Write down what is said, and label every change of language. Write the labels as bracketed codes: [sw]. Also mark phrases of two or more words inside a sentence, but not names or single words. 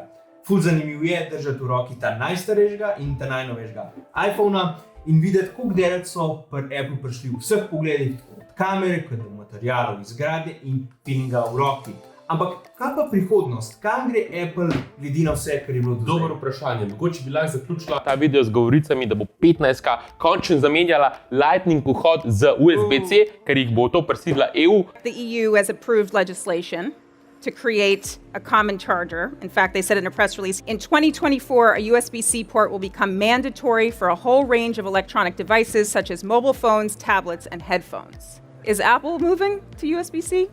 [sl] Ful zanimiv je držati v roki ta najstarejšega in ta najnovejšega iPhona in videti, koliko delac so pri Apple prišli v vseh pogledih, od kamere, kot do materialov iz gradnje in feelinga v roki. Ampak kaj pa prihodnost? Kam gre Apple glede na vse, kar je bilo do zdaj? Dobro vprašanje. Mogoče bi lahko zaključila ta video z govoricami, da bo 15 končno zamenjala Lightning vhod z USB-C, ker jih bo to prisilila EU. [en] The EU has approved legislation to create a common charger. In fact, they said in a press release, in 2024, a USB-C port will become mandatory for a whole range of electronic devices such as mobile phones, tablets, and headphones. Is Apple moving to USB-C?